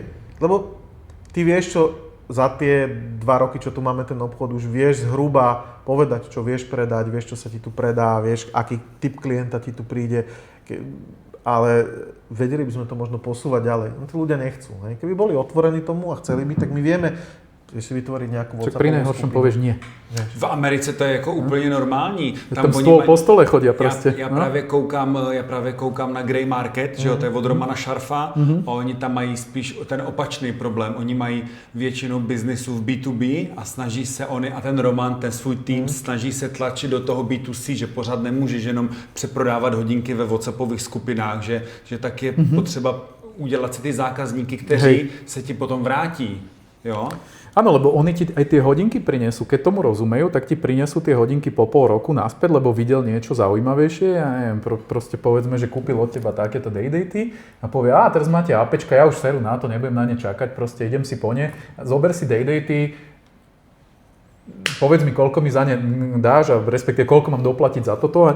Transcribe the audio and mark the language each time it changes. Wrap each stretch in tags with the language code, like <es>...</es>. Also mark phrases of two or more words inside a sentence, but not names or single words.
<sk>Lebo ty vieš, čo za tie 2 roky, čo tu máme ten obchod, už vieš zhruba povedať, čo vieš predať, vieš, čo sa ti tu predá, vieš, aký typ klienta ti tu príde, ale vedeli by sme to možno posúvať ďalej. No tí ľudia nechcú. Hej? Keby boli otvorení tomu a chceli by, tak my vieme si vytvoriť nejakú WhatsAppovú skupinu. Pri nejhoršom povieš nie.</sk> <cs>V Americe to je jako úplně normální.</cs> <sk>Tam stôl po stole chodia proste.</sk> <cs>Já právě koukám na Grey Market, že jo, to je od Romana Šarfa, a oni tam mají spíš ten opačný problém. Oni mají většinu biznisu v B2B a snaží se a ten Roman, ten svůj tým snaží se tlačit do toho B2C, že pořád nemůžeš jenom přeprodávat hodinky ve WhatsAppových skupinách, že tak je potřeba udělat si ty zákazníky, kteří se ti potom vrátí. Jo?</cs> <sk>Áno, lebo oni ti aj tie hodinky prinesú. Keď tomu rozumejú, tak ti prinesú tie hodinky po pol roku naspäť, lebo videl niečo zaujímavejšie. Ja neviem, proste povedzme, že kúpil od teba takéto Day-Daty a povie, teraz máte APčka, ja už seru na to, nebudem na ne čakať, proste idem si po ne. Zober si Day-Daty, povedz mi, koľko mi za ne dáš a respektíve koľko mám doplatiť za toto.</sk>